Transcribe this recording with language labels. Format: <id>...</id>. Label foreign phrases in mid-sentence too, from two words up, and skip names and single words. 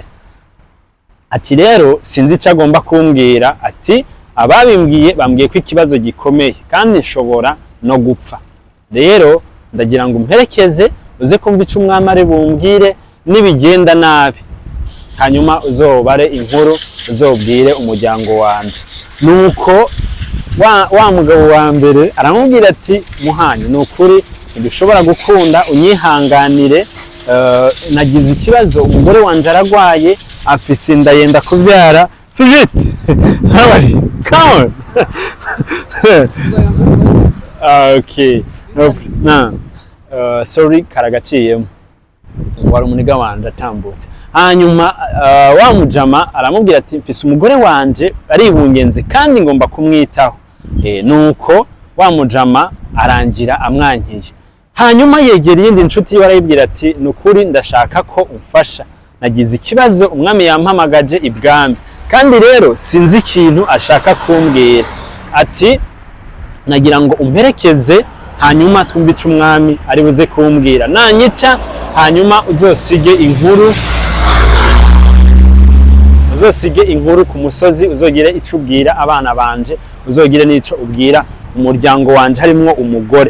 <rn>Ati rero sinzi icyo agomba kumbwira, ati ababimbwiye bambwiye ko ikibazo gikomeye kandi nshobora no gupfa, rero ndagira ngo umperekeze uze kumva icyo umwami ari bumbwire, nibigenda nabi hanyuma uzobare inkuru, uzobwire umuryango wanjye. Nuko wa mugabo wa mbere aramubwira ati muhanye, ni ukuri ntibishobora gukunda, unyihanganire, nagize ikibazo, umugore wanje aragwaye, afise inda yenda kubyara.</rn> <en>Sujit how are you? Come on. Okay, sorry</en> <rn>karagaciyemo, wari umuniga wanje atambutse. Hanyuma wa mujama aramubwira ati mfise umugore wanje aribungenze kandi ngomba kumwitaho. Nuko wa mujama arangira amwankiye. Hanyuma yegera iyindi nshuti ye arayibwira ati nukuri ndashaka ko umfasha, nagize ikibazo, umwami yampamagaje ibwami kandi rero sinzi ikintu ashaka kumbwira. Ati nagira ngo umperekeze hanyuma twumve ico umwami ari buze kumbwira, nanyica hanyuma uzosige inkuru ku musozi, uzogire ico ubwira abana banje, uzogire n'ico ubwira umuryango wanje harimwo umugore.</rn>